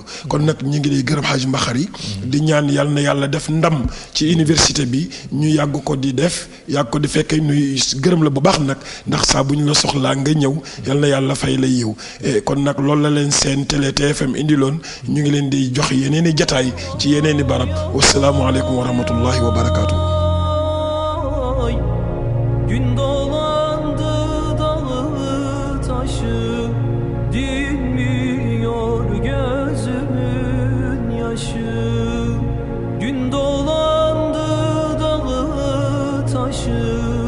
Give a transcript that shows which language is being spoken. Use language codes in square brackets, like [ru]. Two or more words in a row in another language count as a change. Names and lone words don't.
[wo] kon nag ñu ngi lay gërëm Hadj Mbaxari di ñaan yàlla na yàlla def ndam ci université bi ñu yàgg ko di def yàgg ko di fekkee nuy gërëm la bu baax nag ndax saa bu ñu la soxlaa nga ñëw yàlla na yàlla fay la yiw kon nag loolu la leen seen télé TFM indiloon ñu ngi leen di jox yeneen i jataay ci yeneen i barab [ar] والسلام عليكم ورحمة الله وبركاته. [tr] Gün dolandı dağı taşı, dinmiyor gözümün yaşı. Gün dolandı dağı taşı.